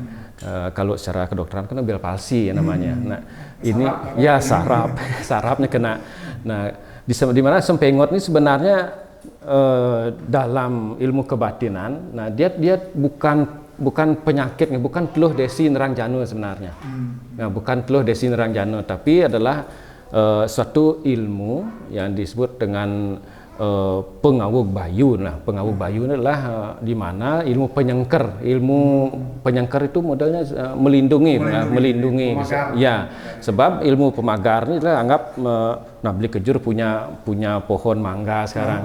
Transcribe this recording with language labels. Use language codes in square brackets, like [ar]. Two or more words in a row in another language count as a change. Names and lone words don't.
[id] Kalau secara kedokteran kan bel palsi ya namanya. Nah, ini ya sarafnya kena. Nah, di mana sempengot ini sebenarnya dalam ilmu kebatinan, nah dia bukan penyakit, bukan teluh desi nerang janu sebenarnya. Nah, bukan teluh desi nerang janu, tapi adalah suatu ilmu yang disebut dengan pengawuk bayu. Nah, pengawuk bayu adalah di mana ilmu penyengker itu modelnya melindungi. Ya, sebab ilmu pemagar ini adalah anggap nah Beli Kejur punya pohon mangga sekarang.